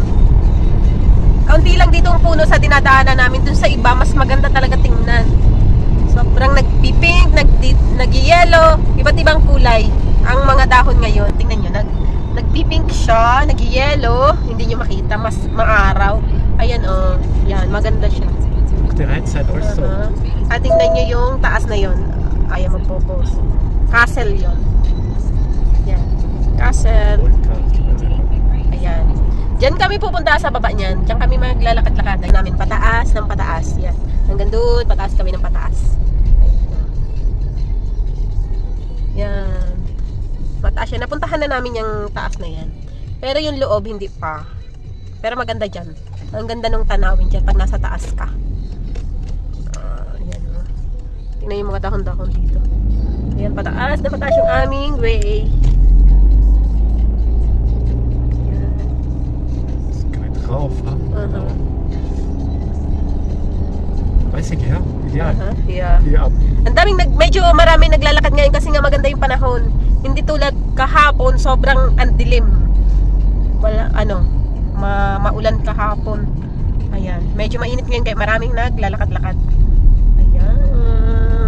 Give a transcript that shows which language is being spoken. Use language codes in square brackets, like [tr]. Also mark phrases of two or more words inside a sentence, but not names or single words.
[tl] Kaunti lang dito ang puno sa dinadaanan namin. Dun sa iba, mas maganda talaga tingnan. Sobrang nagpipink, nag-yellow, iba't ibang kulay. Ang mga dahon ngayon, tingnan nyo, nagpipink siya, nag-yellow, hindi nyo makita, mas maaraw. Ayan o, yan, maganda siya. [en] The right side also. [tl] At tingnan nyo yung taas na yon. Ayaw mag-focus. Castle yon. Yan, castle. Ayan. Diyan kami pupunta sa baba niyan. Diyan kami maglalakad-lakad namin pataas ng pataas. Yan. Hanggang doon, pataas kami ng pataas. Yan. Mataas yan. Napuntahan na namin yung taas na yan. Pero yung loob, hindi pa. Pero maganda dyan. Ang ganda ng tanawin dyan pag nasa taas ka. Yan. Tingnan yung mga dahon-dahon dito. Ayan, pataas na pataas yung aming way. [de] Rauf, ha? Weiß ich, ja? Ideal. Yeah. Hier ab. [tl] Ang daming medyo marami naglalakad ngayon kasi nga maganda yung panahon. Hindi tulad kahapon, sobrang andilim. Wala, maulan kahapon. Ayan. Medyo mainit ngayon kaya maraming naglalakad-lakad. Ayan.